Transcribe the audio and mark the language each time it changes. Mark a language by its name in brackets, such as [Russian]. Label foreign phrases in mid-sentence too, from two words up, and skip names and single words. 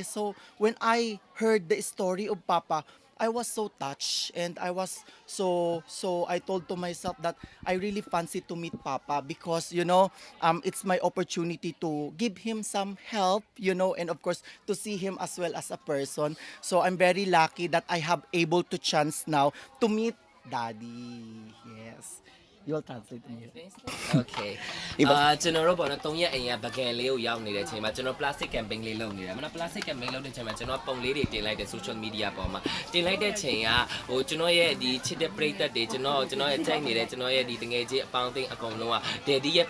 [English] So when I heard the story of Papa, I was so touched, and I was so I told to myself that I really fancy to meet Papa, because you know, it's my opportunity to give him some help, you know, and of course to see him as well as a person. So I'm very lucky that I have able to chance now to meet Daddy. Yes. You'll translate me. [Burmese] Okay. ကျွန်တော်တို့ပေါ့နော်3ရက်အိမ်ကပကံလေးကိုရောက်နေတဲ့အချိန်မှာကျွန်တော် [English] plastic campaign [Burmese] လေးလုပ်နေတာမနော် [English] plastic campaign [Burmese] လုပ်တဲ့အချိန်မှာကျွန်တော်ပုံလေးတွေတင်လိုက်တဲ့ [English] social media [Burmese] ပေါ်မှာတင်လိုက်တဲ့ချိန်ကဟိုကျွန်တော်ရဲ့ဒီချစ်တဲ့ပရိသတ်တွေကျွန်တော်ရဲ့ကြိုက်နေတဲ့ကျွန်တော်ရဲ့ဒီတငယ်ချင်းအပေါင်းအသင်းအကုန်လုံးက daddy ရဲ့